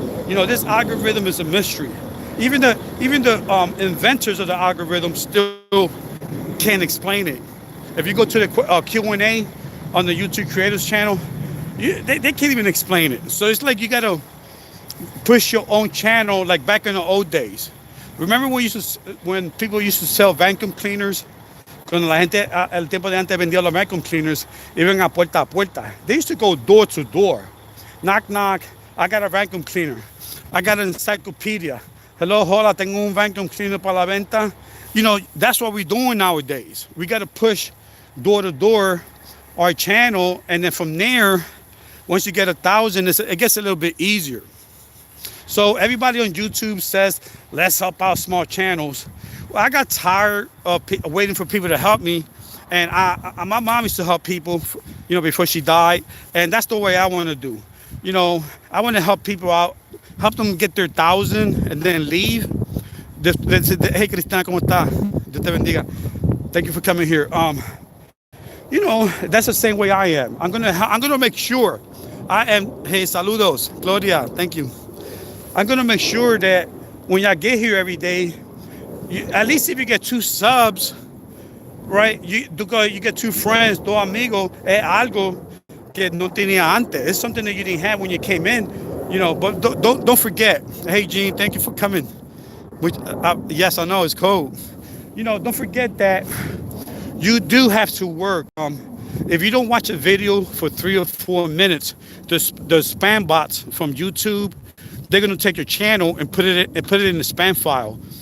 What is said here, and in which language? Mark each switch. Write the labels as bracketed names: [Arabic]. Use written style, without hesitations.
[English] You know, this algorithm is a mystery. Even the inventors of the algorithm still can't explain it. If you go to the Q&A on the YouTube creators channel, they can't even explain it. So it's like you got to push your own channel like back in the old days. Remember when people used to sell vacuum cleaners? [Spanish] Cuando la gente, el tiempo de antes vendía los vacuum cleaners, iban a puerta. [English] They used to go door to door. Knock, knock. I got a vacuum cleaner. I got an encyclopedia. [Spanish] Hello, hola, tengo un vacuum cleaner para la venta. [English] You know, that's what we're doing nowadays. We got to push door to door our channel, and then from there, once you get 1,000, it gets a little bit easier. So everybody on YouTube says, let's help out small channels. Well, I got tired of waiting for people to help me, and my mom used to help people, you know, before she died, and that's the way I want to do. You know, I want to help people out, help them get their 1,000 and then leave. Hey, Cristina, [Spanish] ¿cómo está? Dios te bendiga. [English] Thank you for coming here. You know, that's the same way I am. I'm gonna make sure I am. Hey, saludos, Claudia. Thank you. I'm gonna make sure that when y'all get here every day, at least if you get 2 subs, right? You get 2 friends, 2 amigos. [Spanish] Es algo que no tenía antes. [English] It's something that you didn't have when you came in. You know, but don't forget. Hey, Gene, thank you for coming. Which, yes, I know it's cold. You know, don't forget that you do have to work. If you don't watch a video for 3 or 4 minutes, the spam bots from YouTube, they're gonna take your channel and put it in the spam file.